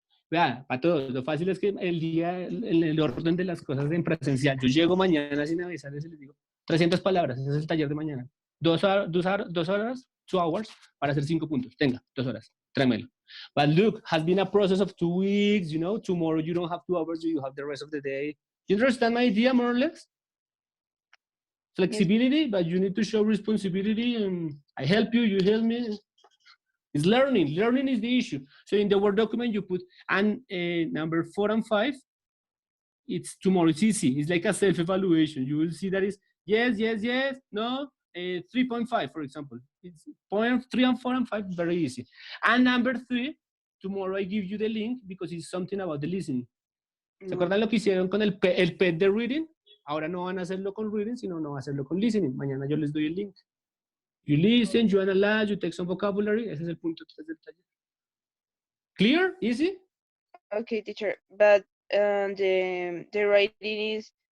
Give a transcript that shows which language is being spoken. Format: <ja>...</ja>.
<es>Vean, para todos, lo fácil es que el orden de las cosas en presencial. Yo llego mañana sin avisarles y les digo 300 palabras, ese es el taller de mañana. 2 horas,</es> <en>2 hours,</en> <es>para hacer 5 puntos. Tenga, 2 horas, tráemelo.</es> <en>But look, has been a process of 2 weeks, you know, tomorrow you don't have 2 hours, you have the rest of the day. You understand my idea, more or less? Flexibility, but you need to show responsibility, and I help you, you help me. It's learning. Learning is the issue. So in the Word document, you put, and number 4 and 5, it's tomorrow. It's easy. It's like a self-evaluation. You will see that is yes, yes, yes, no, 3.5, for example. It's point 3 and 4 and 5, very easy. And number 3, tomorrow I give you the link because it's something about the listening.</en> <es>¿Se acuerdan lo que hicieron con el PET de reading? Ahora no van a hacerlo con reading, sino no van a hacerlo con listening. Mañana yo les doy el link.</es> <en>You listen, you analyze, you take some vocabulary.</en> <es>Ese es el punto 3 del taller.</es> <en>Clear? Easy? Okay, teacher, but the writing is</en>